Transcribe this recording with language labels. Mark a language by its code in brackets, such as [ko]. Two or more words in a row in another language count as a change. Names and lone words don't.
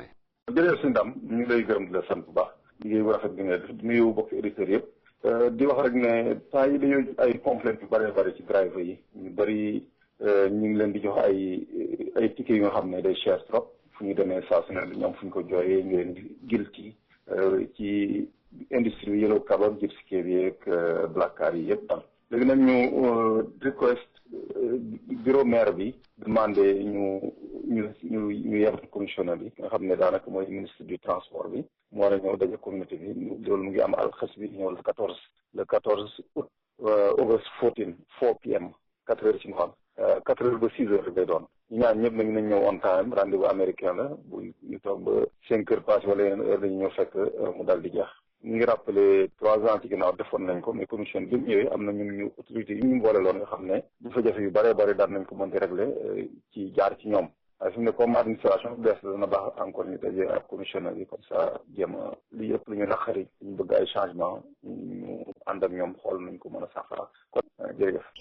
[wo] jërëjëf sëriñ daam ñu ngi lay gërëm di la sant bu baax liggéey bu rafet bi nga def di nuyu bokk auditeurs yëpp di wax rek ne temps yi dañoo ay complainte yu bëree bëri ci driver yi ñu bëri ñu ngi leen di jox ay ticket yu nga xam ne day [fr] cher trop [wo] fu ñu demee saa su ne dañu am fu ñu ko jooyee ñu leen di guilty ci industrie bi [en] yellow cab [wo] ak gypsy cab yi ak [en] black car [wo] yi yëpp daal léegi nag ñu request [fr] bureau maire [wo] bi demandé ñu yebal commissionnaire bi nga xam ne daanaka mooy [fr] ministre du transport [wo] bi mu war a ñëw daje communauté bi loolu mu ngi am alxas bi ñëw [fr] le 14 août [en] August 14 4 PM [fr] 4 heures [wo] ci ngoon [fr] 4 heures [wo] ba 6 heures lay doon ñu ñaan ñëpp nag nañ ñëw [en] on time [wo] rendez-vous américain la bu ñu toog ba [fr] 5 heures passé [wo] wala yeneen heure dañu ñëw fekk mu daal di jeex ñu ngi rappelé 3 ans ci ginnaaw defoon nañ ko mais commission bi mu ñëwee am na ñu autorité yi ñu boole loon nga xam ne jafe-jafe yu bëree bëri daan nañ ko mën di régler ci jaar ci ñoom waaye fi mu ne comme administration bu bees la dana baax encore ñu dajee ak commissionnaire yi [fr] comme ça [wo] jéem a li yëpp lu ñu naqari ñu bëgg ay changement ñu ànd ak ñoom xool nañ ko mën a saafara kon jërëjëf.